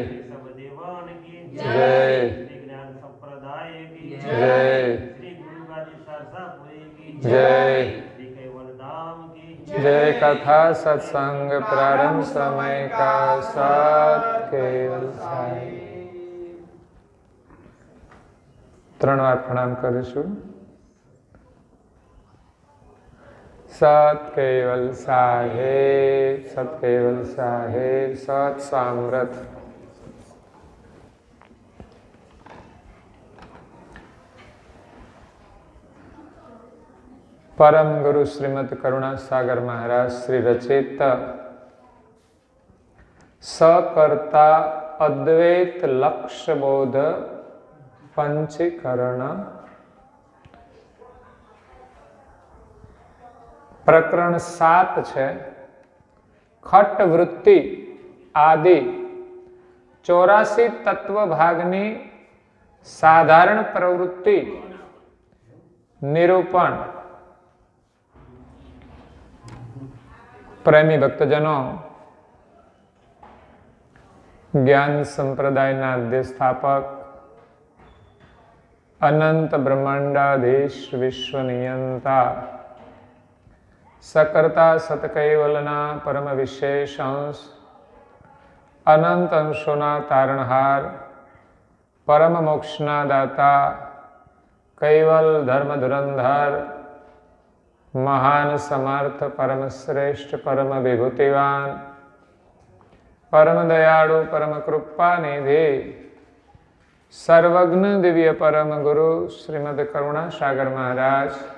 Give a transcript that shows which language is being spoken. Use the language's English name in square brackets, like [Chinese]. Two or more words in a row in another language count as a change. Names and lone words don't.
[Hindi] श्री सब देवान की जय। श्री ज्ञान संप्रदाय की जय। श्री गुरु गादी सरसापुरी की जय। श्री केवल धाम की जय। कथा सत्संग प्रारंभ समय का साथ केवल साई। [Gujarati] ત્રણ વાર પ્રણામ કરીશું. સત કેવલ સાહેબ, સત કેવલ સાહેબ, સત સામ્રત. પરમ ગુરુ શ્રીમદ કરુણાસાગર મહારાજ શ્રી રચિત સકર્તા અદ્વૈત લક્ષ્ય બોધ પંચીકરણ પ્રકરણ 7 છે. ખટ વૃત્તિ આદિ 84 તત્વ ભાગની સાધારણ પ્રવૃત્તિ નિરૂપણ. પ્રેમી ભક્તજનો, જ્ઞાન સંપ્રદાયના અધ્યસ્થાપક અનંત બ્રહ્માંડાધીશ વિશ્વ નિયંતા सकर्ता સતકૈવલના પરમ વિશેષ અંશ અનંત અંશોના તારણહાર પરમ મોક્ષના દાતા કૈવલ ધર્મ ધુરંધર મહાન સમર્થ પરમ શ્રેષ્ઠ પરમ વિભૂતિવાન પરમ દયાળુ પરમ કૃપા નિધિ સર્વજ્ઞ દિવ્ય પરમ ગુરુ શ્રીમદ કરુણાસાગર મહારાજ